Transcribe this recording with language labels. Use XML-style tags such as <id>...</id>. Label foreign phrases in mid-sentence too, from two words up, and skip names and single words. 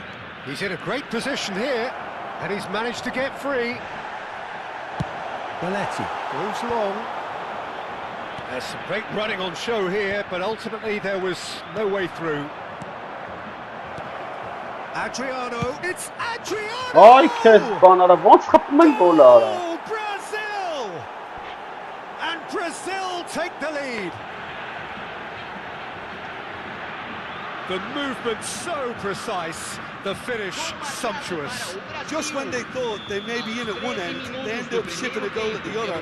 <en>He's in a great position here, and he's managed to get free. Belletti moves along. There's some great running on show here, but ultimately there was no way through. Adriano, it's Adriano!</en> <hy>Ay Kezban, ara ոնց խփում են գոլը արա։</hy> <en>Oh, Brazil! And take the lead. The movement so precise, the finish sumptuous. Just when they thought they may be in at one end, they end up shipping a goal at the other.</en>